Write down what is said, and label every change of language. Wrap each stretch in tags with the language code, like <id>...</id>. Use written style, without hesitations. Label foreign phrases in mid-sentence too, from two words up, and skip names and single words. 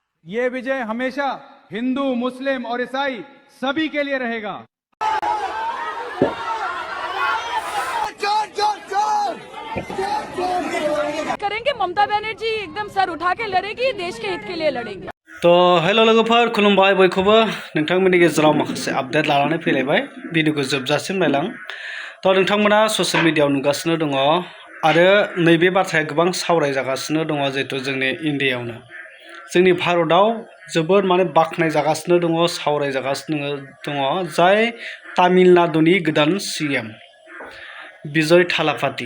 <hi>ये विजय हमेशा हिंदू, मुस्लिम और ईसाई सभी के लिए रहेगा। करेंगे ममता बनर्जी एकदम सर उठा के लड़ेगी, देश के हित के लिए लड़ेगी।</hi> <brx>तो हेलो लोगोफोर खुलुमबाय बयखौबो नोंथांमोननि गेजेराव माखासे आपडेट लानानै फैलायबाय भिडिअखौ जोबजासिम नायलां। तो नोंथांमोना ससियेल मिडियायाव नुगासिनो दङ आरो नैबे बाथ्राया गोबां सावरायजागासिनो दङ जिहेतु जोंनि इन्डियायावनो जोंनि भारतआव जोबोद बाख्नाय जागासिनो दङ सावरायजागासिनो दङ जाय तामिलनाडुनि गोदान सीएम विजय थालापाती।</brx>